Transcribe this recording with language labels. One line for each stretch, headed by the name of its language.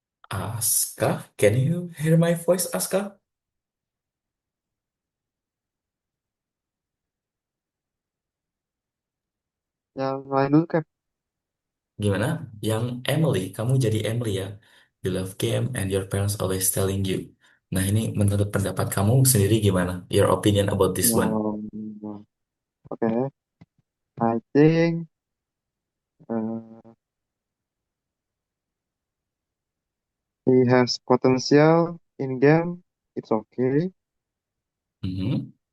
English: Aska, can you hear my voice, Aska?
Indonesian: Yang lain dulu kan? Gimana? Yang Emily, kamu jadi Emily ya.
English: You love game and your parents always telling you.
Indonesian: Nah, ini menurut pendapat kamu sendiri gimana?
English: Your opinion about this one? Okay, I think uh, he has potential in game. It's okay. Mhm.